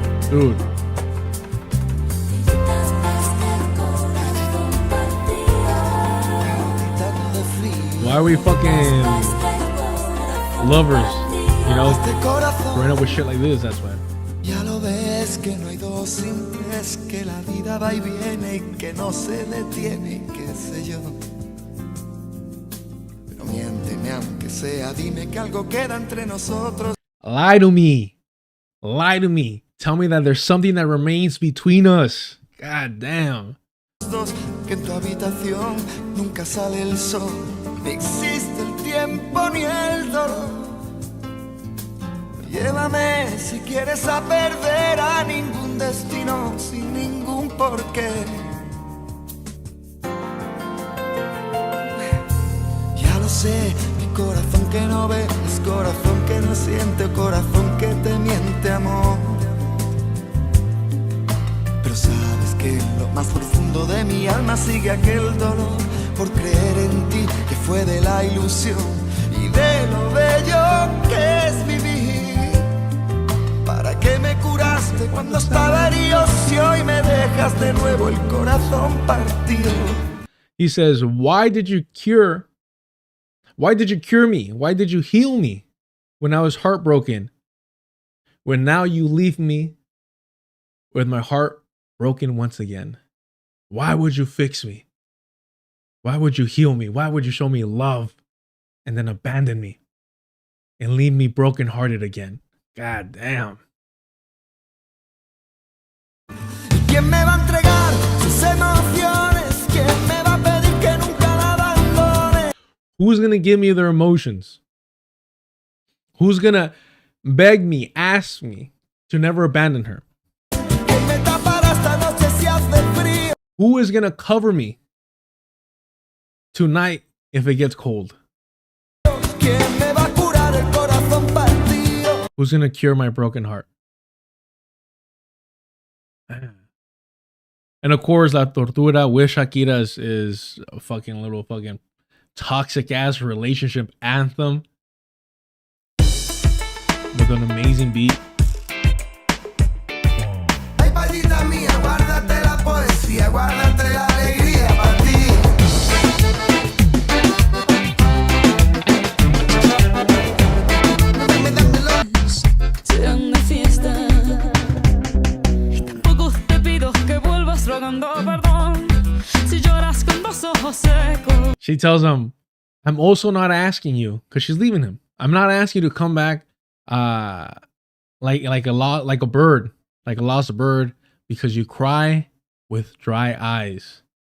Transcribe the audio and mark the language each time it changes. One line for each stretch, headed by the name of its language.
English: Dude. Why are we fucking lovers? You know, growing up with shit like this, that's why.
Spanish: Ya lo ves que no hay dos simples, que la vida va y viene y que no se detiene, qué sé yo. Pero miénteme aunque sea, dime que algo queda entre nosotros.
English: Lie to me. Lie to me. Tell me that there's something that remains between us. God damn.
Spanish: Dos, que en tu habitación nunca sale el sol, ni existe el tiempo ni el dolor. Llévame si quieres a perder a ningún destino sin ningún porqué. Ya lo sé, mi corazón que no ve, es corazón que no siente, corazón que te miente, amor. Pero sabes que en lo más profundo de mi alma sigue aquel dolor por creer en ti, que fue de la ilusión y de lo bello que es vivir. ¿Para qué me curaste cuando estaba herido si hoy me dejas de nuevo el corazón partido?
English: He says, why did you cure me? Why did you heal me when I was heartbroken? When now you leave me with my heart broken once again. Why would you fix me? Why would you heal me? Why would you show me love and then abandon me and leave me brokenhearted again? God damn.
Spanish: ¿Quién me va a entregar sus emociones? ¿Quién me va a pedir que nunca la abandone?
English: Who's going to give me their emotions? Who's going to beg me, ask me to never abandon her?
Spanish: ¿Quién me tapará esta noche si hace frío?
English: Who is going to cover me tonight if it gets cold?
Spanish: ¿Quién me va a curar el corazón partido?
English: Who's going to cure my broken heart? And of course, La Tortura with Shakira is a fucking little fucking toxic ass relationship anthem with an amazing beat.
Spanish: Ay, palita mía, guárdate la poesía, guárdate la alegría para ti. Sean de fiesta y tampoco te pido que vuelvas rogando perdón si lloras con los ojos secos.
English: She tells him, I'm also not asking you, because she's leaving him. I'm not asking you to come back like a lost bird, because you cry with dry eyes.